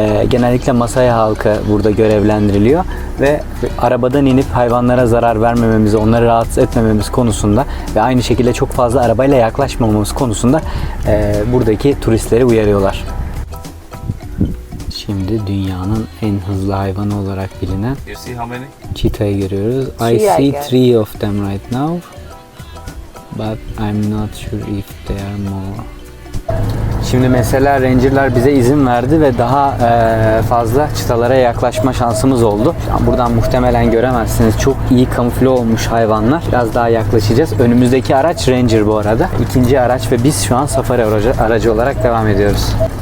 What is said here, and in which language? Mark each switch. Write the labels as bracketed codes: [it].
[tr] Genellikle Masai halkı burada görevlendiriliyor ve arabadan inip hayvanlara zarar vermememizi, onları rahatsız etmememiz konusunda ve aynı şekilde çok fazla arabayla yaklaşmamamız konusunda buradaki turistleri uyarıyorlar. Şimdi dünyanın en hızlı hayvanı olarak bilinen [en] You see how many? [tr] cheetah'ı görüyoruz. I [en] Three, I see guess. 3 of them right now, but I'm not sure if there are more. [tr] Şimdi mesela rangerlar bize izin verdi ve daha fazla çıtalara yaklaşma şansımız oldu. Buradan muhtemelen göremezsiniz. Çok iyi kamufle olmuş hayvanlar. Biraz daha yaklaşacağız. Önümüzdeki araç ranger bu arada. İkinci araç ve biz şu an safari aracı olarak devam ediyoruz.